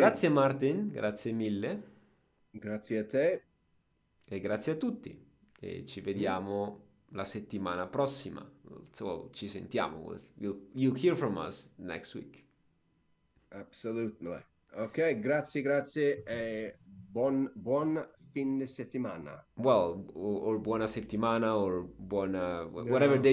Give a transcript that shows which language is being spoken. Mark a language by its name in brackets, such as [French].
[Italian] grazie Martin, grazie mille grazie a te. e grazie a tutti. E ci Mm, vediamo la settimana prossima. So, ci sentiamo. [English] You'll hear from us next week. absolutely. [Italian] Ok, grazie e buon fin de settimana. [English] Well, or [Italian] buona settimana [English] or buona whatever day